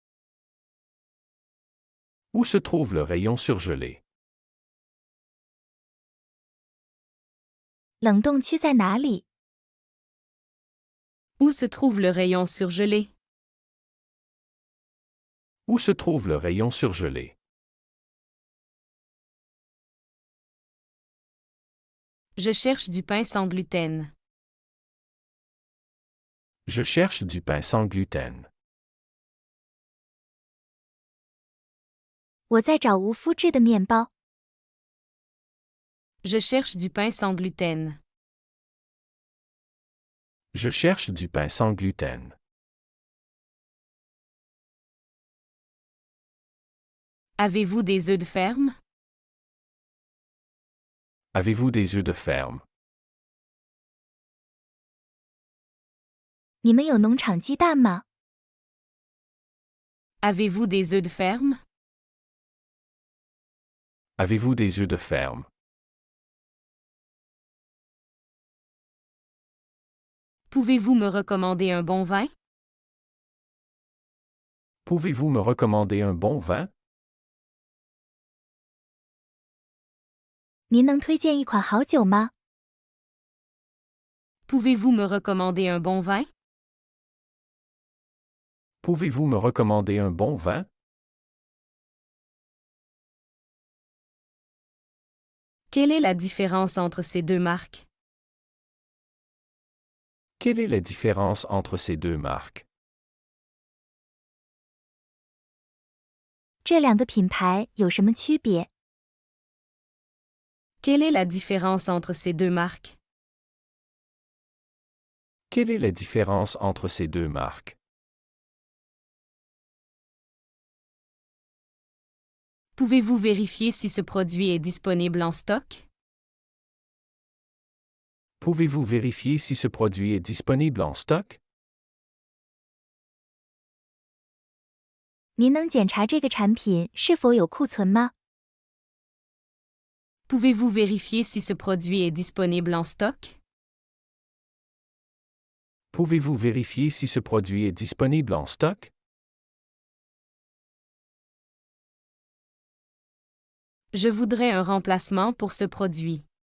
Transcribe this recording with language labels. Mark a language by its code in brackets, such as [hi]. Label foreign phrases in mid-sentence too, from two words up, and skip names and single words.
[fr] Où se trouve le rayon surgelé? [zh] 冷冻区在哪里？ [fr] Où se trouve le rayon surgelé? Où se trouve le rayon surgelé? Je cherche du pain sans gluten. Je cherche du pain sans gluten. [zh] 我在找无麸质的面包。 [fr] Je cherche du pain sans gluten. Je cherche du pain sans gluten. Avez-vous des œufs de ferme? Avez-vous des œufs de ferme? [zh] 你们有农场鸡蛋吗？ [fr] Avez-vous des œufs de ferme? Avez-vous des œufs de ferme? Pouvez-vous me recommander un bon vin? Pouvez-vous me recommander un bon vin? [zh] 您能推荐一款好酒吗？ [fr] Pouvez-vous me recommander un bon vin? Pouvez-vous me recommander un bon vin? Quelle est la différence entre ces deux marques? Quelle est la différence entre ces deux marques? [zh] 这两个品牌有什么区别？ [fr] Quelle est la différence entre ces deux marques? Quelle est la différence entre ces deux marques? Pouvez-vous vérifier si ce produit est disponible en stock? Pouvez-vous vérifier si ce produit est disponible en stock? [zh] 您能检查这个产品是否有库存吗？ [fr] Pouvez-vous vérifier si ce produit est disponible en stock? Pouvez-vous vérifier si ce produit est disponible en stock? Je voudrais un remplacement pour ce produit.